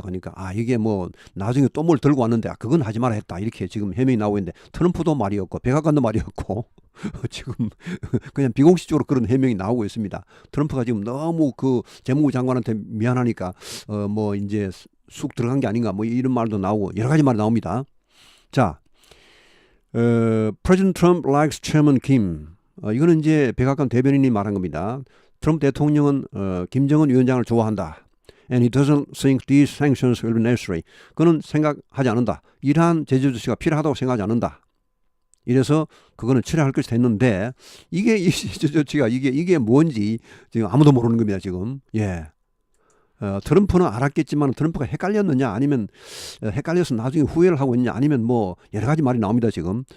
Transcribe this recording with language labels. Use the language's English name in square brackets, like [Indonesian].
[Korean] 그러니까 이게 뭐 나중에 또 뭘 들고 왔는데 그건 하지 마라 했다 이렇게 지금 해명이 나오고 있는데 트럼프도 말이었고 백악관도 말이었고 지금 그냥 비공식적으로 그런 해명이 나오고 있습니다. 트럼프가 지금 너무 그 재무부 장관한테 미안하니까 뭐 이제 쑥 들어간 게 아닌가 뭐 이런 말도 나오고 여러 가지 말이 나옵니다. 자, [English] President Trump likes Chairman Kim. [Korean] 이거는 이제 백악관 대변인이 말한 겁니다. 트럼프 대통령은 김정은 위원장을 좋아한다. [English] And he doesn't think these sanctions will be necessary. [Korean] 그는 생각하지 않는다. 이러한 제재 조치가 필요하다고 생각하지 않는다. 이래서 그거는 철회할 것이 됐는데 이게 이 제재 조치가 이게 뭔지 지금 아무도 모르는 겁니다. 지금. 예. 트럼프는 알았겠지만 트럼프가 헷갈렸느냐 아니면 헷갈려서 나중에 후회를 하고 있느냐 아니면 뭐 여러 가지 말이 나옵니다 지금.